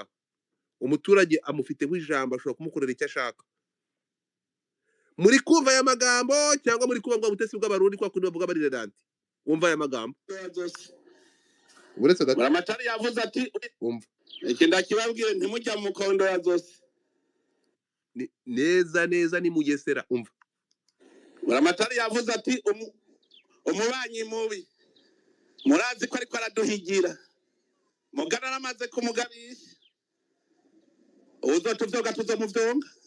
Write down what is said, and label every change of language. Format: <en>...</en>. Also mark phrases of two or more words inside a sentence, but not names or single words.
<rw>Umuturage amufiteho ijambo ashobora kumukorera icyo ashaka. Muri kumva aya magambo cyangwa muri kumva ngo ubutesi bw'abarundi kwa kundi bavuga bari redante. Umva aya magambo. Uretse gato.</rw> <rn>Buramatari yavuze ati umva. iki ndakibabwire ntimujya mu kondo ya zose.</rn> <rw>Neza ni Mugesera umva.</rw> <rn>Buramatari yavuze ati umubanyi mubi. Murazi ko ariko araduhigira. Mugana aramaze kumugabisha. Uzotuvyoga tuzomuvyonga.</rn>